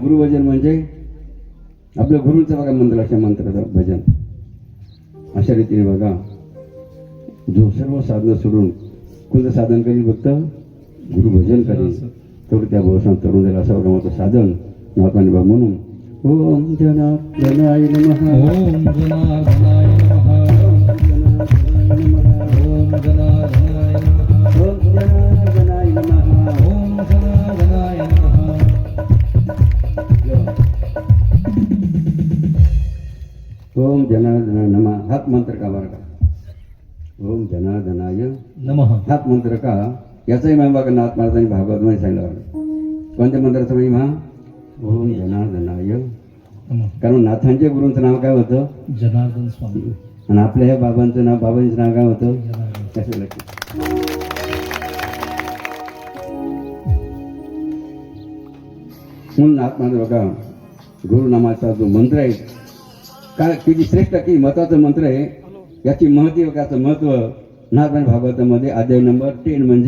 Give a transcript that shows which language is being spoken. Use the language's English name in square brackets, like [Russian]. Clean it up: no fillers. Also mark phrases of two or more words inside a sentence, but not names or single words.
[Marathi] गुरुभजन म्हणजे आपल्या गुरुचं बघा मंत्राच्या मंत्राचं भजन. अशा रीतीने बघा जो सर्व साधनं सोडून कोणतं साधन करील फक्त गुरुभजन करेल तर त्या भवसान तरुण जाईल असं बघा मोठं साधन नाथाने बघ म्हणून [Sanskrit] ओम जनार्दनाय नमः ओम जनार्दनाय नमः. ओम जनार्दनाय नमः. ओम जनार्दनाय नमः. ओम जनार्दनाय नमः. ओम जनार्दनाय नमः [Marathi] हात मंत्र का बरं का [Sanskrit] ओम जनार्दनाय नमः. [Marathi] हात मंत्र का याचाही महिमा बघा नाथ महाराजांनी भागवतमध्ये सांगितलं बघा. कोणत्या मंत्राचा महिमा [Sanskrit] ओम जनार्दनाय नमः. [Marathi] कारण नाथांच्या गुरूंचं नाव काय होतं जनार्दन स्वामी. आणि आपल्या ह्या बाबांचं नाव बाबांचं नाव काय होतं जनार्दन. कसं लक्षात म्हणून नाथ महाराज बघा गुरुनामाचा जो मंत्र आहे काय किती श्रेष्ठ किती महत्वाचं मंत्र आहे याची महती याचं महत्व नाथ महाराज भागवतामध्ये अध्याय नंबर 10 म्हणजे